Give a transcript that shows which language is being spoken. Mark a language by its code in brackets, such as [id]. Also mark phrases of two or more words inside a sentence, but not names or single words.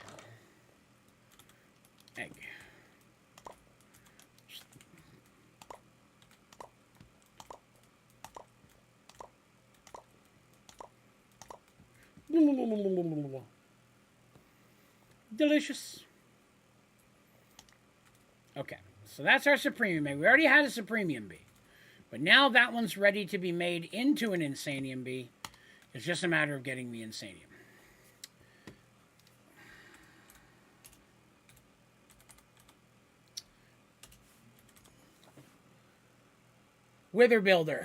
[en] Egg. Delicious. Okay, so that's our supremium egg. We already had a supremium bee. But now that one's ready to be made into an insanium bee. It's just a matter of getting the insanium. Wither builder.